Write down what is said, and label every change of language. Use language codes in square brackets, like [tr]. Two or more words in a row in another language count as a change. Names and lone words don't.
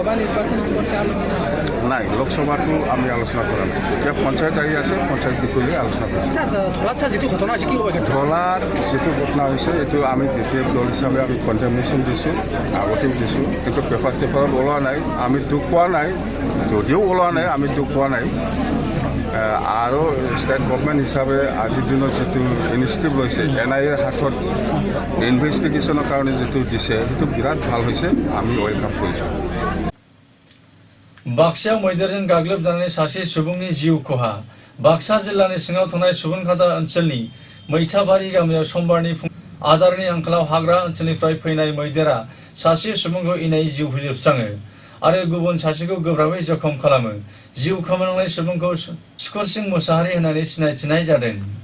[as] নাই লোকসভাটো আমি আলোচনা কৰা নাই এতিয়া পঞ্চায়ত আহি আছে পঞ্চায়ত বিষয়ে আলোচনা কৰিছোঁ ধলাত যিটো ঘটনা হৈছে কি ধলাত যিটো ঘটনা হৈছে এইটো আমি BPF দল হিচাপে আমি কণ্ডেমনেশ্যন দিছোঁ আগতেও দিছোঁ কিন্তু পেপাৰ চেপাৰত ওলোৱা নাই আমি দুখ পোৱা নাই যদিও ওলোৱা নাই আমি দুখ পোৱা নাই আৰু [en] state government [as] হিচাপে আজিৰ দিনত যিটো ইনিচিয়েটিভ লৈছে NIAৰ হাতত ইনভেষ্টিগেশ্যনৰ কাৰণে যিটো দিছে সেইটো বিৰাট ভাল হৈছে আমি ৱেলকাম কৰিছোঁ [brx] बाक्सायाव मैदेरजों गाग्लोबजानानै सासे सुबुंनि जिउ खहा बाक्सा जिल्लानि सिङाव थानाय सुबुंखाथा ओनसोलनि मैथाबारि गामियाव समबारनि आदारनि आंखालाव हाग्रा ओनसोलनिफ्राय फैनाय मैदेरा सासे सुबुंखौ इनायै जिउ फोजोबस्राङो आरो गुबुन सासेखौ गोब्राबै जखम खालामो जिउ खोमानांनाय सुबुंखौ सुकुर सिं मुसाहारि होननानै सिनायथिनाय जादों